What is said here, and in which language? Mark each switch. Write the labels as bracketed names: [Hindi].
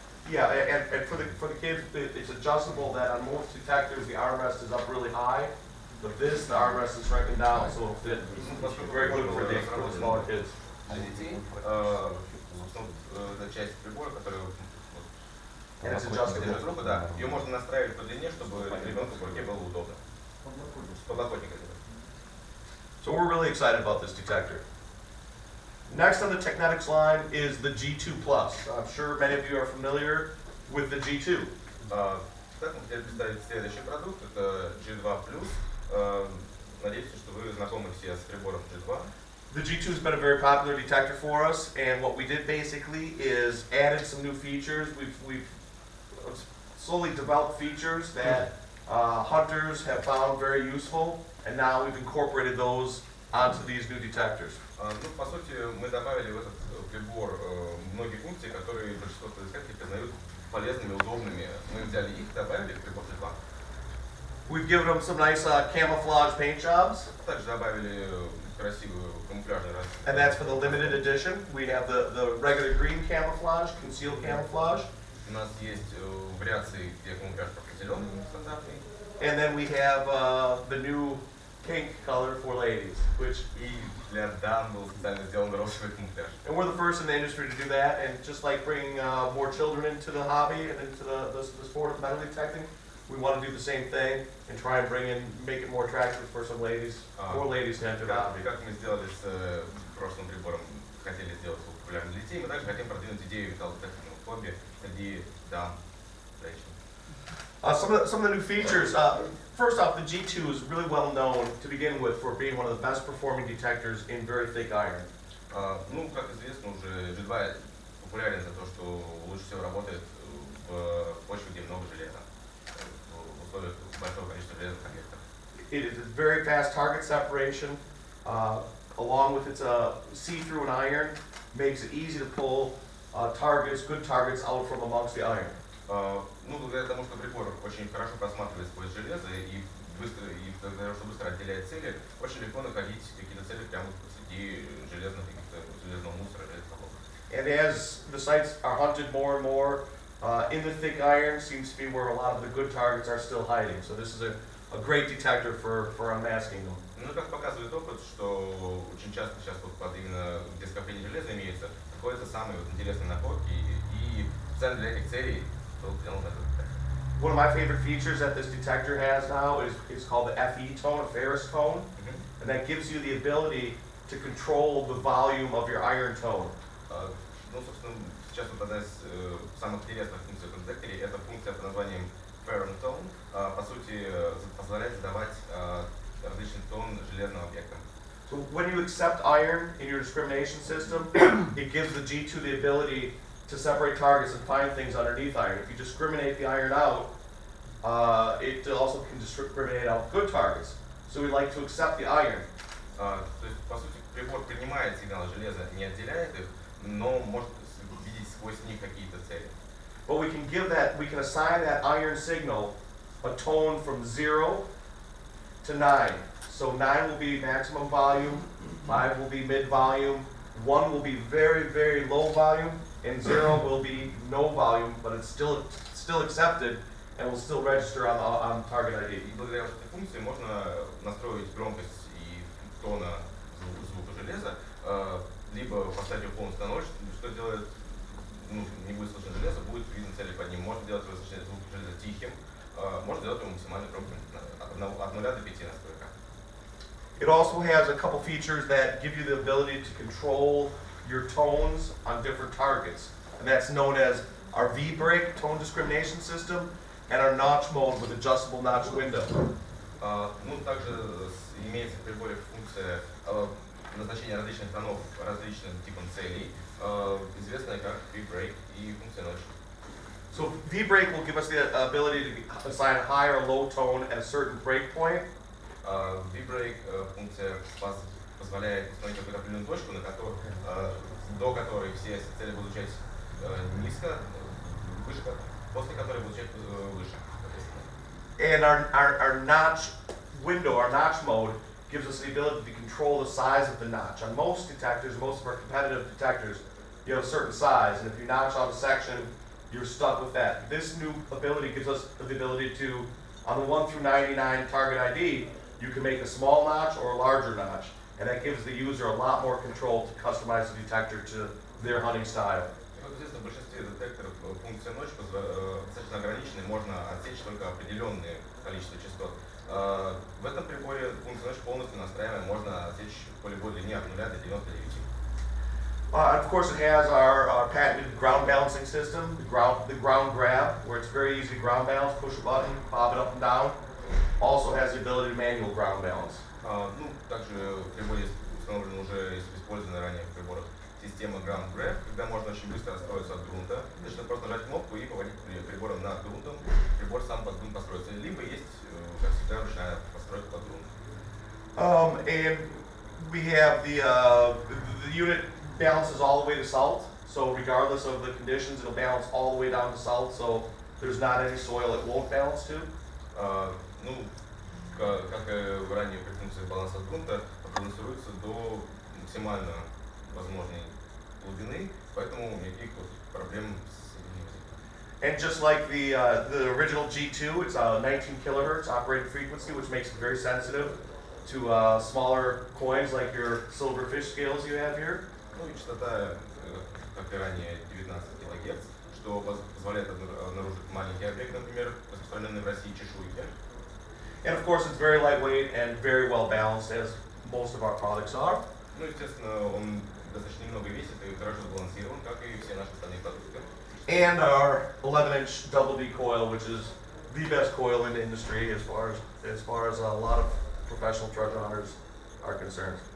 [English] Yeah, and for the kids, it's adjustable. That on most detectors, the armrest is up really high, but this, the armrest is shrinking down, so it'll fit. It's very good for the smaller kids. [Russian] Для детей, это часть прибора, которая держит руку, да, ее можно настраивать по длине, чтобы ребенку в руке было удобно. Подлокотник. [English] So we're really excited about this detector. Next on the Teknetics line is the G2 Plus. I'm sure many of you are familiar with the G2. [Russian] Так, мы хотели представить следующий продукт, это G2+. Надеюсь, что вы знакомы все с прибором G2. [English] The G2 has been a very popular detector for us, and what we did basically is added some new features. We've slowly developed features that hunters have found very useful, and now we've incorporated those onto these new detectors. [Russian] Ну, по сути, мы добавили в этот прибор многие функции, которые большинство искателей признают полезными, удобными. Мы взяли их, добавили в прибор G2. [English] We've given them some nice camouflage paint jobs. [Russian] Также добавили красивую камуфляжную расцветку. [English] And that's for the limited edition. We have the regular green camouflage, concealed camouflage. [Russian] У нас есть вариации, где камуфляж просто зеленый, стандартный. [English] And then we have the new pink color for ladies, which [Russian] И для дам был специально сделан розовый камуфляж. [English] and we're the first in the industry to do that. And just like bringing more children into the hobby and into the sport of metal detecting, we want to do the same thing and try and make it more attractive for some ladies, more ladies to enter the hobby. [Russian] Как мы сделали с прошлым прибором, хотели сделать его популярным для детей, мы также хотим продвинуть идею металлодетекторного хобби среди дам. [English] Some of the new features. First off, the G2 is really well known to begin with for being one of the best performing detectors in very thick iron. [Russian] Ну, как известно, уже G2 популярен за то, что лучше всего работает в почве, где много железа, в условиях большого количества железных объектов. [English] It is very fast target separation, along with its see-through and iron, makes it easy to pull targets, good targets, out from amongst the iron. [Russian] Ну, благодаря тому, что прибор очень хорошо просматривает сквозь железо и благодаря, что быстро отделяет цели, очень легко находить какие-то цели прямо среди железного мусора, железных облаков. [English] And as the sites are hunted more and more, in the thick iron seems to be where a lot of the good targets are still hiding. So this is a great detector for unmasking them. [Russian] Ну, как показывает опыт, что очень часто сейчас вот под именно где скопление железа имеется, находятся самые вот интересные находки и специально для этих целей был сделан этот детектор. [English] One of my favorite features that this detector has now is called the FE tone, a ferrous tone, and that gives you the ability to control the volume of your iron tone. [Russian] Ну, собственно, сейчас вот одна из самых интересных функций в детекторе это функция под названием ferrous tone, по сути, позволяет задавать различный тон железным объектам. [English] So when you accept iron in your discrimination system, it gives the G2 the ability to separate targets and find things underneath iron. If you discriminate the iron out, it also can discriminate out good targets. So we like to accept the iron. [Russian] То есть, по сути, прибор принимает сигналы железа, не отделяет их, но может видеть сквозь них какие-то цели. [English] But we can assign that iron signal a tone from 0 to 9. So 9 will be maximum volume, 5 will be mid volume, 1 will be very, very low volume, and 0 will be no volume, but it's still accepted and will still register on target ID. [Russian] И благодаря этой функции можно настроить громкость и тона звука железа, либо поставить его полностью на 0, что делает, ну, не будет слышно железо, будет видно цели под ним. Можно делать звук железа тихим, можно делать его максимально громким, от 0 до 5 настройка. [English] It also has a couple features that give you the ability to control your tones on different targets. And that's known as our V-break tone discrimination system and our notch mode with adjustable notch window. [Russian] Ну, также имеется в приборе функция назначения различных тонов различным типам целей, известная как V-break и функция notch. [English] So V-break will give us the ability to assign a high or low tone at a certain break point. [Russian] V-break функция позволяет установить какую-то определенную точку, до которой все цели будут звучать низко, выше, после которой будут звучать выше. [English] And our notch window, our notch mode, gives us the ability to control the size of the notch. On most detectors, most of our competitive detectors, you have a certain size, and if you notch out a section, you're stuck with that. This new ability gives us the ability to, on the 1 through 99 target ID, you can make a small notch or a larger notch, and that gives the user a lot more control to customize the detector to their hunting style. [Russian] Как известно, в большинстве детекторов функция notch достаточно ограничена, можно отсечь только определенное количество частот. В этом приборе функция notch полностью настраиваемая, можно отсечь поле длине от 0 до 99. [English] Of course, it has our patented ground balancing system, the ground grab, where it's very easy to ground balance, push a button, bob it up and down. Also has the ability to manual ground balance. [Russian] Ну, также в приборе установлена уже использованная ранее в приборах система ground grab, когда можно очень быстро отстроиться от грунта. Достаточно просто нажать кнопку и поводить прибором над грунтом. Прибор сам под грунт построится. Либо есть, как всегда, ручная постройка под грунт. [English] And we have the unit balances all the way to salt. So regardless of the conditions, it'll balance all the way down to salt. So there's not any soil it won't balance to. [Russian] Ну, как и ранее при функции баланса грунта, балансируется до максимально возможной глубины, поэтому никаких проблем с этим не возникает. [English] And just like the original G2, it's a 19 kilohertz operating frequency, which makes it very sensitive to smaller coins like your silver fish scales you have here. [Russian] Ну и частота, как и ранее, 19 кГц, что позволяет обнаружить маленький объект, например, распространенный в России чешуйки. [English] And of course, it's very lightweight and very well balanced, as most of our products are. [Russian] Ну, естественно, он достаточно немного весит и хорошо сбалансирован, как и все наши остальные продукты. [English] And our 11-inch double D coil, which is the best coil in the industry as far as a lot of professional treasure hunters are concerned.